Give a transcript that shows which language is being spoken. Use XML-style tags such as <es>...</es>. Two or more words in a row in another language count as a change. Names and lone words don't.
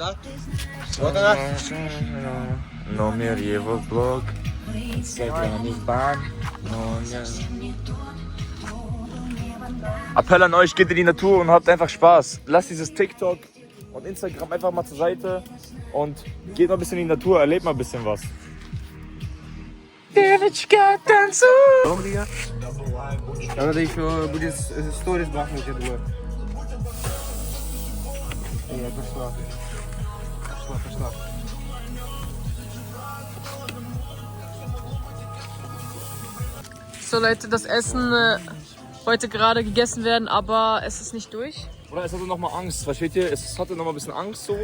<en>No medieval vlog.</en> <de>Appell an euch, geht in die Natur und habt einfach Spaß. Lasst dieses TikTok und Instagram einfach mal zur Seite und geht mal ein bisschen in die Natur, erlebt mal ein bisschen was.</de> <ru>Надо еще будет сторис бахнуть, я думаю. Пошла.</ru> <de>So Leute, das Essen wollte gerade gegessen werden, aber es ist nicht durch. Oder es hatte noch mal Angst, versteht ihr? Es hatte noch mal ein bisschen Angst so.</de>